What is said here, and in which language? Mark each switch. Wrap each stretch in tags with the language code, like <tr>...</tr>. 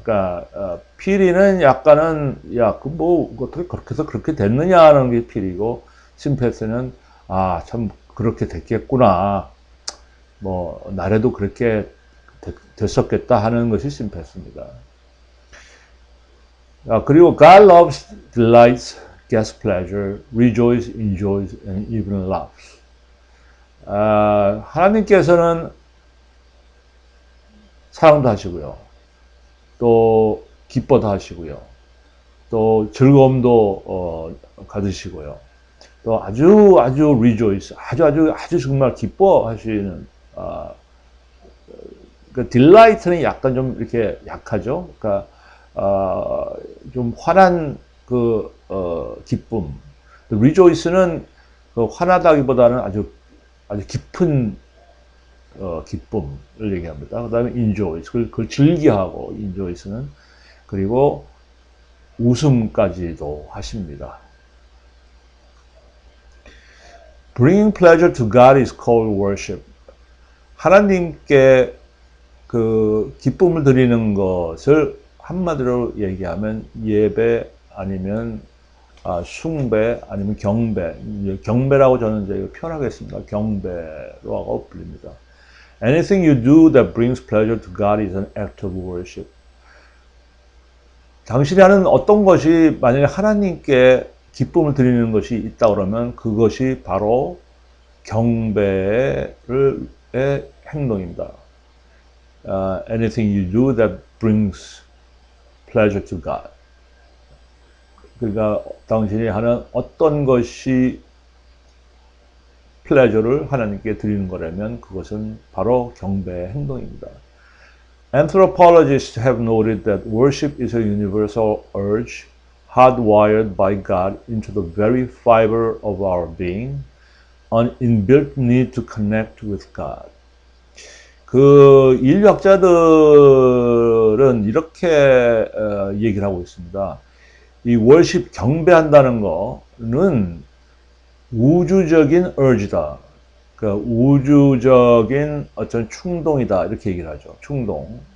<ko>그러니까 피리는 약간은 어떻게 그렇게 해서 그렇게 됐느냐 하는 게 피리고 심패스는 참 그렇게 됐겠구나. 나래도 그렇게 됐었겠다 하는 것이 심패스입니다. 그리고</ko> <en>God loves, delights, gets pleasure, rejoices, enjoys, and even laughs.</en> <ko>하나님께서는 사랑도 하시고요. 또 기뻐도 하시고요. 또 즐거움도 가지시고요. 또 아주 rejoice, 아주 정말 기뻐하시는 그 delight는 약간 좀 이렇게 약하죠. 그러니까 좀 화난 기쁨. rejoice는 화나다기보다는 아주 깊은 기쁨을 얘기합니다. 그 다음에 enjoy, 그걸 즐겨하고 enjoy는 그리고 웃음까지도 하십니다.</ko> <en>Bringing pleasure to God is called worship.</en> <ko>하나님께 그 기쁨을 드리는 것을 한마디로 얘기하면 예배 아니면 숭배 아니면 경배. 경배라고 저는 이제 표현하겠습니다. 경배로 하고 불립니다.</ko> <en>Anything you do that brings pleasure to God is an act of worship.</en> <ko>당신이 하는 어떤 것이 만약에 하나님께 기쁨을 드리는 것이 있다 그러면 그것이 바로 경배의 행동입니다.</ko> <en>Anything you do that brings pleasure to God.</en> <ko>그러니까 당신이 하는 어떤 것이 pleasure를 하나님께 드리는 거라면 그것은 바로 경배의 행동입니다.</ko> <en>Anthropologists have noted that worship is a universal urge hardwired by God into the very fiber of our being, an inbuilt need to connect with God.</en> <ko>그 인류학자들은 이렇게 얘기를 하고 있습니다. 이 월십 경배한다는 거는 우주적인 urge다. 그러니까 우주적인 어떤 충동이다. 이렇게 얘기를 하죠. 충동.</ko>